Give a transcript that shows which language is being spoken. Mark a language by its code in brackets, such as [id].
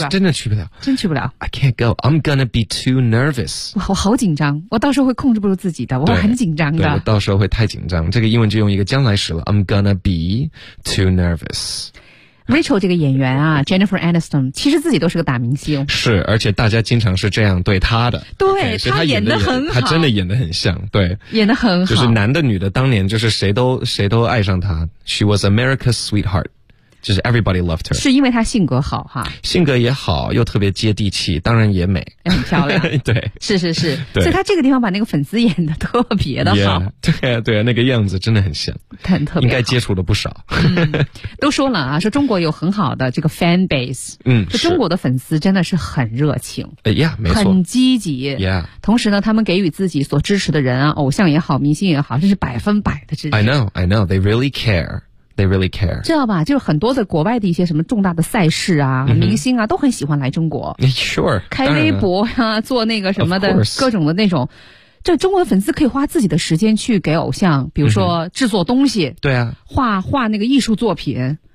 [zh] 真的去不了 [en] I can't go I'm gonna be too nervous [zh] 我好紧张我到时候会控制不住自己的我很紧张的对我到时候会太紧张这个英文就用一个将来时了 [en] I'm gonna be too nervous [zh] Rachel 这个演员啊 ,Jennifer Aniston, 其实自己都是个大明星。是而且大家经常是这样对她的。对 okay, 她演得很好。她真的演得很像对。演得很好。就是男的女的当年就是谁都爱上她。 [en] She was America's sweetheart. 就是 everybody loved her. [zh] 是因为她性格好哈。性格也好又特别接地气当然也美。很漂亮。对。是是是。对所以她这个地方把那个粉丝演得特别的好。 Yeah, 对啊对啊那个样子真的很像。很特别应该接触了不少、都说了啊说中国有很好的这个 fan base 中国的粉丝真的是很热情、没错很积极、同时呢他们给予自己所支持的人啊偶像也好明星也好这是百分百的支持 [en] I know they really care they really care [zh] 知道吧就是很多的国外的一些什么重大的赛事啊、明星啊都很喜欢来中国 [en] sure [zh] 开微博啊做那个什么的各种的那种这中国的粉丝可以花自己的时间去给偶像比如说制作东西、对啊画那个艺术作品